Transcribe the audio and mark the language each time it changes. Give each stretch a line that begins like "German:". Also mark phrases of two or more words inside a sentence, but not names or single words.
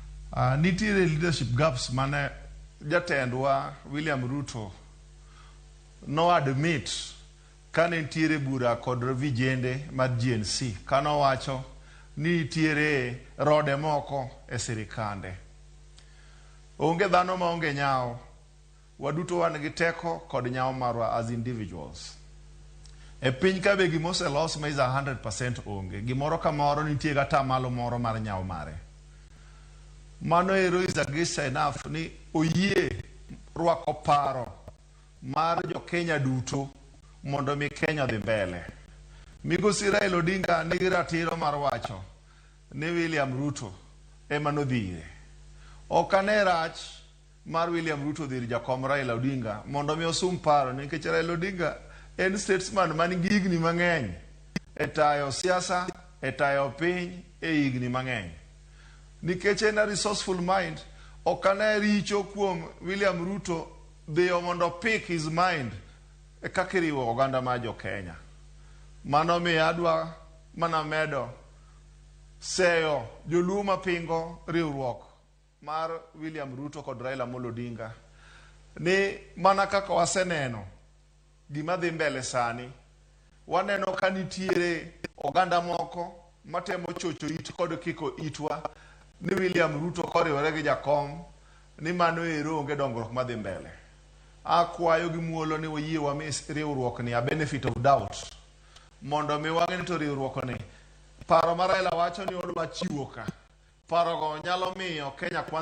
Luo (Kenya and Tanzania): Nitie
English: leadership gaps
Luo (Kenya and Tanzania): mane Jatend wa William Ruto no admit kane nitiere bura kod vijende mar GNC kano wacho ni nitiere rode moko e sirikande. Onge dhano ma onge nyao, waduto wan gi teko kod nyao marwa
English: as individuals.
Luo (Kenya and Tanzania): E piny ka be gimose los ma is 100% onge, gimoro kamoro nitie gata malo moro mar nyao mare. Mano ero
English: is against enough
Luo (Kenya and Tanzania): ni oyie rwako paro mar jo Kenya duto mondo mi Kenya dhi mbele. Migosi Raila Odinga nigi ratiro mar wacho ni William Ruto ema nodhire. Ok ane rach mar William Ruto dhir jakom Raila Odinga mondo mi osum paro nikech Raila Odinga en statesman man gi higni mang'eny e tayo siasa, e tayo piny e higni mang'eny. Nikech en
English: a resourceful mind,
Luo (Kenya and Tanzania): ok ane richo kuom William Ruto dhiyo mondo
English: pick his mind
Luo (Kenya and Tanzania): e kaka iriwo oganda ma jo Kenya. Mano miyo adwa mana medo seyo joluo mapingo riwruok mar William Ruto kod Raila Odinga ni mana kaka waseneno gima dhi mbele sani, waneno ka nitiere oganda moko matemo chocho it kod kiko itwa ni William Ruto koriwore gi jakom ni mano ero onge dongruok madhi mbele. Akwayo gi muolo ni wayie wa riwruok ni
English: a benefit of doubt
Luo (Kenya and Tanzania): mondo mi wang'e to riwruok ni paro mar Raila wacho ni odwa chiwo ka paro go nyalo miyo Kenya Kwanza